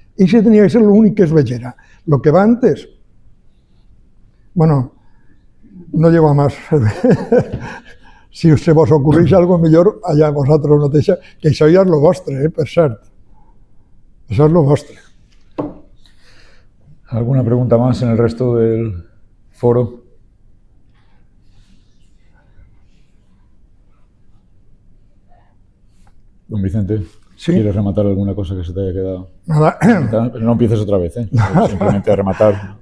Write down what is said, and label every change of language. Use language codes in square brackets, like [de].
[es] Y ese tenía que ser lo único que es vellera. Lo que va antes, bueno, no llego a más. [ca] Si se vos ocurreix algo millor, allà vosaltres mateixa, que això ja és lo vostre, per cert. Això és lo vostre. [es] ¿Alguna pregunta más en el resto del foro? Don Vicente, ¿sí? ¿Quieres rematar alguna cosa que se te haya quedado? Nada. Pero no empieces otra vez, simplemente a rematar.